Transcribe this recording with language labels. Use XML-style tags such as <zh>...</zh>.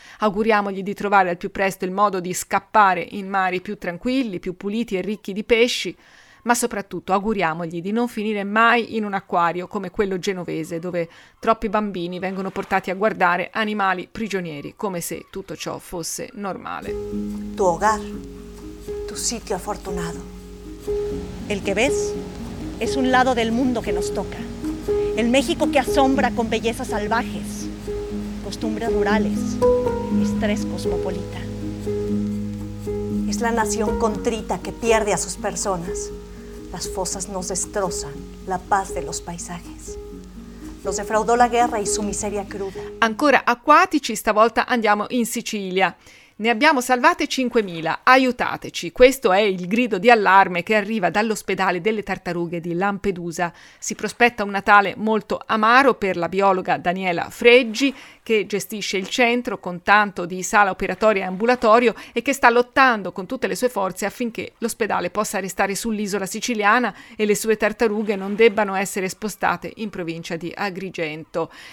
<it>Auguriamogli di trovare al più presto il modo di scappare in mari più tranquilli, più puliti e ricchi di pesci. Ma soprattutto auguriamogli di non finire mai in un acquario come quello genovese, dove troppi bambini vengono portati a guardare animali prigionieri, come se tutto ciò fosse normale.</it> <es>Tu hogar, tu sitio afortunato. El que ves es un lado del mundo que nos toca. El México que asombra con bellezas salvajes, costumbres rurales, estrés cosmopolita. Es la nación contrita que pierde a sus personas. Las fosas nos destrozan la paz de los paisajes. Nos defraudó la guerra y su miseria cruda.</es> <it>Ancora acquatici, stavolta andiamo in Sicilia. Ne abbiamo salvate 5.000, aiutateci. Questo è il grido di allarme che arriva dall'ospedale delle tartarughe di Lampedusa. Si prospetta un Natale molto amaro per la biologa Daniela Freggi, che gestisce il centro con tanto di sala operatoria e ambulatorio e che sta lottando con tutte le sue forze affinché l'ospedale possa restare sull'isola siciliana e le sue tartarughe non debbano essere spostate in provincia di Agrigento.</it>